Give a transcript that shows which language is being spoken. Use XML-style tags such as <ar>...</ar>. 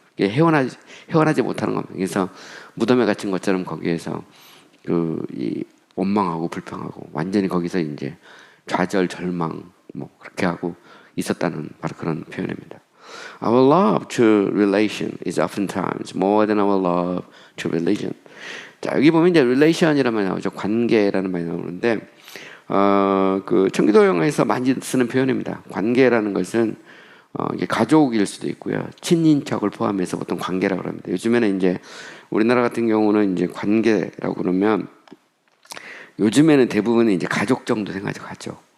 <ko>헤어나지 못하는 겁니다. 그래서 무덤에 갇힌 것처럼 거기에서 이 원망하고 불평하고 완전히 거기서 이제 좌절, 절망 뭐 그렇게 하고 있었다는 바로 그런 표현입니다.</ko> <en>Our love to relation is oftentimes more than our love to religion.</en> <ko>자, 여기 보면 이제 relation이라는 말이 나오죠. 관계라는 말이 나오는데, 그 청기도 영어에서 많이 쓰는 표현입니다. 관계라는 것은 이게 가족일 수도 있고요. 친인척을 포함해서 보통 관계라고 합니다. 요즘에는 이제 우리나라 같은 경우는 이제 관계라고 그러면 요즘에는 대부분은 이제 가족 정도 생각하죠. 가족.</ko>